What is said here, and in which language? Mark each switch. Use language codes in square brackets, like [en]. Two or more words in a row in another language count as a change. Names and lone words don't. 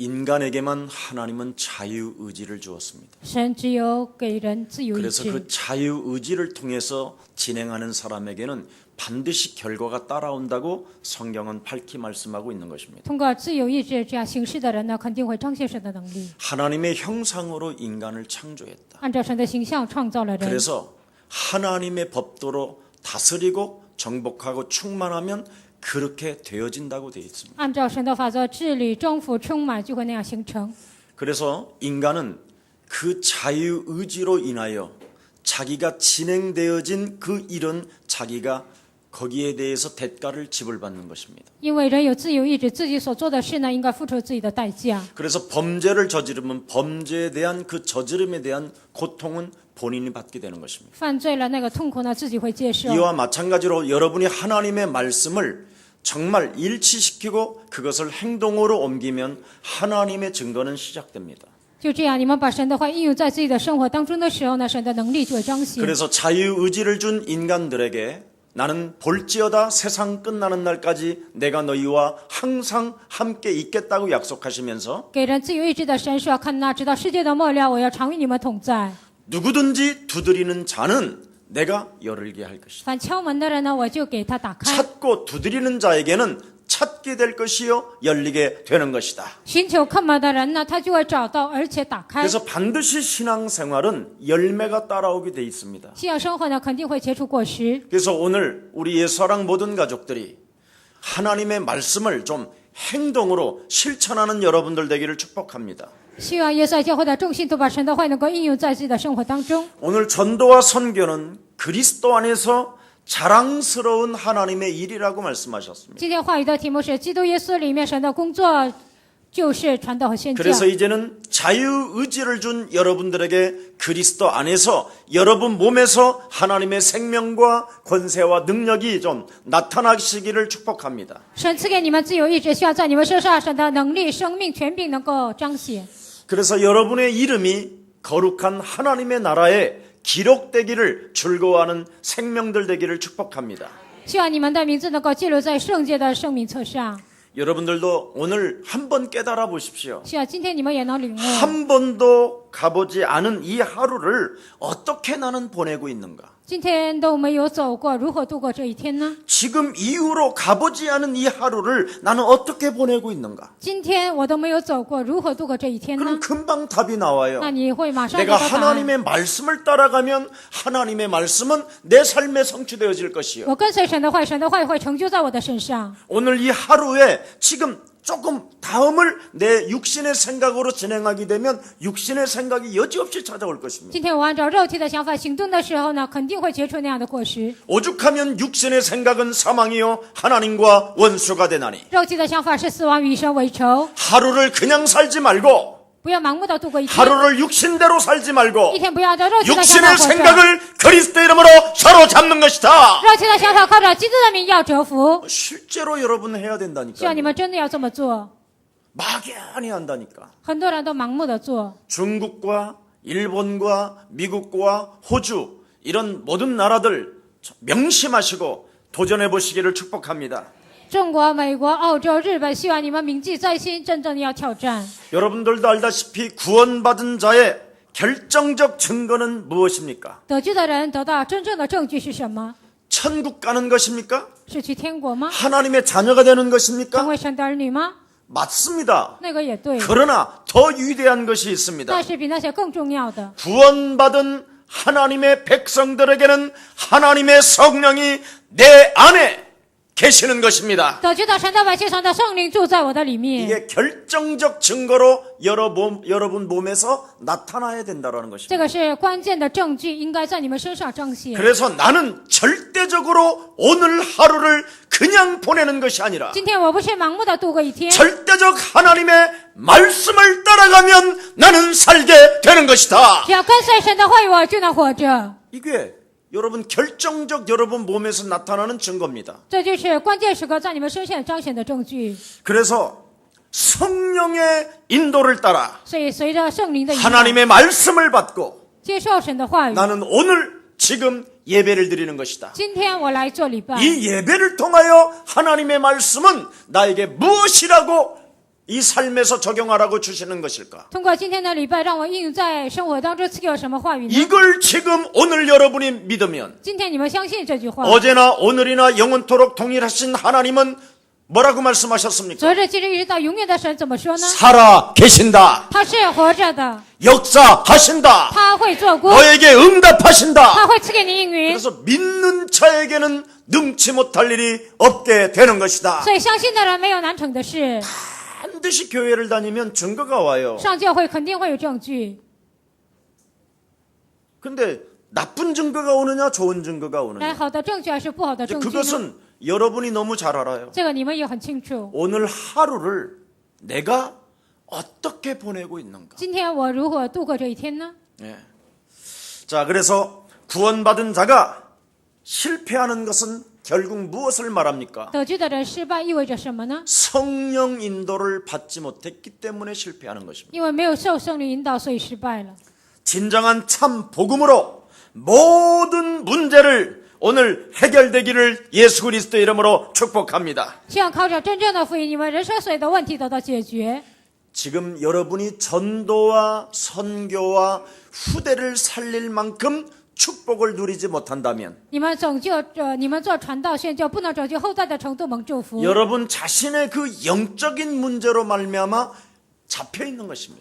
[ko] 인간에게만 하나님은 자유의지를 주었습니다. [zh] 神只有给人自由意 [ko] 그래서 [zh] 志， [ko] 그 자유의지를 통해서 진행하는 사람에게는 반드시 결과가 따라온다고 성경은 밝히 말씀하고 있는 것입니다. [zh] 通过自由意志这样行事的人呢，肯定会彰显神的能力。 [ko] 하나님의 형상으로 인간을 창조했다. [zh] 按照神的形象创造了人， [ko] 그래서 하나님의 법도로 다스리고 정복하고 충만하면 그렇게 되어진다고 되어 있습니다. [zh] 按照神的法则治理、征服、充满，就会那样形成。 [ko] 그래서 인간은 그 자유의지로 인하여 자기가 진행되어진 그 일은 자기가 거기에 대해서 대가를 지불받는 것입니다. [zh] 因为人有自由意志，自己所做的事呢，应该付出自己的代价。 [ko] 그래서 범죄를 저지르면 범죄에 대한 그 저지름에 대한 고통은 본인이 받게 되는 것입니다. [zh] 犯罪了，那个痛苦呢，自己会接受。 [ko] 이와 마찬가지로 여러분이 하나님의 말씀을 정말 일치시키고 그것을 행동으로 옮기면 하나님의 증거는 시작됩니다. [zh] 就这样，你们把神的话应用在自己的生活当中的时候呢，神的能力就会彰显。 [ko] 그래서 자유의지를 준 인간들에게 나는 볼지어다 세상 끝나는 날까지 내가 너희와 항상 함께 있겠다고 약속하시면서 [zh] 给人自由意志的神说：“看那直到世界的末了，我要常与你们同在。 [ko] 누구든지 두드리는 자는 내가 열게 할 것이다. [zh] 凡敲门的人呢，我就给他打开； [ko] 찾고 두드리는 자에게는 찾게 될 것이요 열리게 되는 것이다. [zh] 寻求叩门的人呢，他就会找到，而且打开。 [ko] 그래서 반드시 신앙생활은 열매가 따라오게 돼 있습니다. [zh] 信仰生活呢，肯定会结出果实。 [ko] 그래서 오늘 우리 예수사랑 모든 가족들이 하나님의 말씀을 좀 행동으로 실천하는 여러분들 되기를 축복합니다. [zh] 希望耶稣爱教会的众信徒把神的话能够应用在自己的生活当中。 [ko] 오늘 전도와 선교는 그리스도 안에서 자랑스러운 하나님의 일이라고 말씀하셨습니다. [zh] 今天话语的题目是基督耶稣里面神的工作就是传道和宣教。 [ko] 그래서 이제는 자유의지를 준 여러분들에게 그리스도 안에서 여러분 몸에서 하나님의 생명과 권세와 능력이 좀 나타나시기를 축복합니다. [zh] 神赐给你们自由意志，需要在你们身上神的能力、生命、权柄能够彰显。 [ko] 그래서 여러분의 이름이 거룩한 하나님의 나라에 기록되기를 즐거워하는 생명들 되기를 축복합니다. [zh] 希望你们的名字能够记录在圣洁的生命册上。 [ko] 여러분들도 오늘 한번 깨달아 보십시오. [zh] 希望今天你们也能领悟， [ko] 한 번도 가보지 않은 이 하루를 어떻게 나는 보내고 있는가? [zh] 今天都没有走过，如何度过这一天呢？ [ko] 지금 이후로 가보지 않은 이 하루를 나는 어떻게 보내고 있는가? [zh] 今天我都没有走过，如何度过这一天呢 [ko] 그럼 ？ 금방 답이 나와요. [zh] 那你会马上得 [ko] 내가 [zh] 到答案。 [ko] 하나님의 말씀을 따라가면 하나님의 말씀은 내 삶에 성취되어질 것이요. [zh] 我跟随神的话，神的话会成就在我的身上。 [ko] 오늘 이 하루에 지금 조금 다음을 내 육신의 생각으로 진행하게 되면 육신의 생각이 여지없이 찾아올 것입니다. [zh] 今天我按照肉体的想法行动的时候呢，肯定会结出那样的果实。 [ko] 오죽하면 육신의 생각은 사망이요 하나님과 원수가 되나니. [zh] 肉体的想法是死亡，与神为仇。 [ko] 하루를 그냥 살지 말고 [zh] 不要盲目的度过一天， [ko] 하루를 육신대로 살지 말고 [zh] 一天不要按照肉体的想 [ko] 육신의 [zh] 法活着。 [ko] 생각을 그리스도 이름으로 사로잡는 것이다. [zh] 肉体的想法靠着基督的名要折服。 [ko] 실제로 여러분 해야 [zh] 希望 [ko] 된다니까. [zh] 你们真的要这么做。 [ko] 막연히 한다니까. [zh] 很多人都盲目的做。 [ko] 중국과 일본과 미국과 호주 이런 모든 나라들 명심하시고 도전해 보시기를 축복합니다. [zh] 中国、美国、澳洲、日本，希望你们铭记在心，真正的要挑战。 [ko] 여러분들도 알다시피 구원받은 자의 결정적 증거는 무엇입니까? [zh] 得救的人得到真正的证据是什么？ [ko] 천국 가는 것입니까? [zh] 是去天国吗？ [ko] 하나님의 자녀가 되는 [zh] 成 [ko] 것입니까? [zh] 为神的儿女吗？ [ko] 맞습니다. [zh] 那个也对， [ko] 그러나 더 위대한 것이 있습니다. [zh] 但是比那些更重要的， [ko] 구원받은 하나님의 백성들에게는 하나님의 성령이 내 안에 계시는 것입니다. [zh] 得救的神的百姓上的圣灵住在我的里面。 [ko] 이게 결정적 증거로 여러분 몸에서 나타나야 된다는 것입니다. [zh] 这个是关键的证据，应该在你们身上彰显。 [ko] 그래서 나는 절대적으로 오늘 하루를 그냥 보내는 것이 아니라 [zh] 今天我不是盲目的度过一天， [ko] 절대적 하나님의 말씀을 따라가면 나는 살게 되는 것이다. [zh] 只要跟随神的话语，我就能活着。 [ko] 이게 여러분 결정적 여러분 몸에서 나타나는 증거입니다. [zh] 这就是关键时刻在你们身上彰显的证据。 [ko] 그래서 성령의 인도를 따라 [zh] 所以随着圣灵的引导， [ko] 하나님의 말씀을 받고 [zh] 接受神的话语。 [ko] 나는 오늘 지금 예배를 드리는 것이다. [zh] 今天我来做礼拜， [ko] 이 예배를 통하여 하나님의 말씀은 나에게 무엇이라고 이 삶에서 적용하라고 주시는 것일까? [zh] 通过今天的礼拜，让我应用在生活当中，赐给我什么话语呢？ [ko] 이걸 지금 오늘 여러분이 믿으면 [zh] 今天你们相信这句话。 [ko] 어제나 오늘이나 영원토록 동일하신 하나님은 뭐라고 말씀하셨습니까? [zh] 昨日、今日一直到永远的神怎么说呢？ [ko] 살아 계신다. [zh] 他是活着的， [ko] 역사하신다. [zh] 他会做工， [ko] 너에게 응답하신다. [zh] 他会赐给你应允。 [ko] 그래서 믿는 자에게는 능치 못할 일이 없게 되는 것이다. [zh] 所以相信的人没有难成的事。 [ko] 반드시 교회를 다니면 증거가 와요. [zh] 上教会肯定会有证据， [ko] 근데 나쁜 증거가 오느냐 좋은 증거가 [zh] 来 [ko] 오느냐 [zh] 好的证据还是不好的 [ko] 이제 [zh] 证据呢？ [ko] 그것은 여러분이 너무 잘 알아요. [zh] 这个你们也很清楚。 [ko] 오늘 하루를 내가 어떻게 보내고 있는가. [zh] 今天我如何度过这一天呢？ [ko] 예. 자, 그래서 구원받은 자가 실패하는 것은 결국 무엇을 말합니까? [zh] 得救的人失败意味着什么呢？ [ko] 성령 인도를 받지 못했기 때문에 실패하는 것입니다. [zh] 因为没有受圣灵引导，所以失败了。 [ko] 진정한 참 복음으로 모든 문제를 오늘 해결되기를 예수 그리스도 이름으로 축복합니다. [zh] 希望靠着真正的福音，你们人生所有的问题得到解决。 [ko] 지금 여러분이 전도와 선교와 후대를 살릴 만큼 축복을 누리지 못한다면 [zh] 你们你们做传道宣教，不能拯救后代的程度蒙祝福， [ko] 여러분 자신의 그 영적인 문제로 말미암아 잡혀 있는 것입니다.